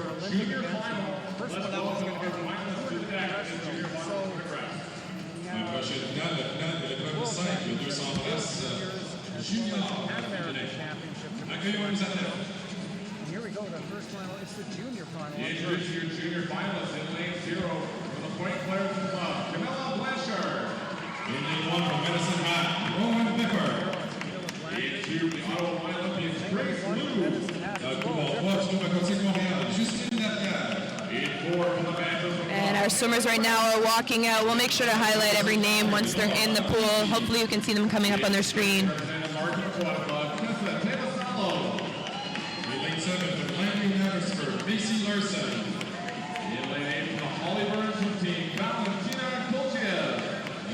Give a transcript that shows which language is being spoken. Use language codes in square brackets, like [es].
[en] junior final. Let's welcome our finalists to the deck in the junior final photograph. [fr] Approché le finale de l'épreuve 5, le 200 places junior. Accueillons les athlètes. [en] Here we go, the first final. It's the junior final. Introduce your junior finalists in lane 0 for the Point Claire Club, Camilla Blanchard. In lane 1 from Medicine Hat, Rowan Bipper. Lane 2, the Ottawa Olympians, Grace Lou. [fr] Couloir 3 du Nouveau Côté de Montréal, Justine Lapierre. [en] In 4 from the Manchester. And our swimmers right now are walking out. We'll make sure to highlight every name once they're in the pool. Hopefully you can see them coming up on their screen. Macy Larson. In lane 8 from the Holly Burns team, Valentina Kolchev.